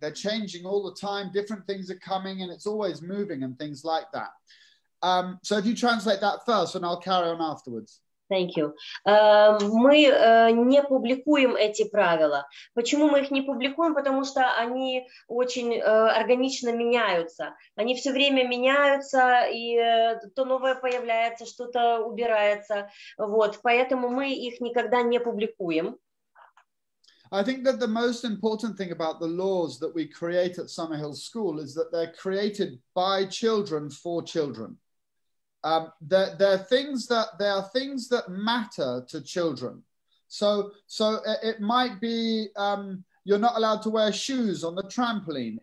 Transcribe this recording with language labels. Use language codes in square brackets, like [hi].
[en] They're changing all the time. Different things are coming, and it's always moving and things like that. So if you translate that first, and I'll carry on afterwards. Thank you. [ru] Мы не публикуем эти правила. Почему мы их не публикуем? Потому что они очень органично меняются. Они все время меняются, и то новое появляется, что-то убирается. Вот. Поэтому мы их никогда не публикуем. [en] I think that the most important thing about the laws that we create at Sammerhіл School is that they're created by children for children. They are things that matter to children. So it might be you're not allowed to wear shoes on the trampoline.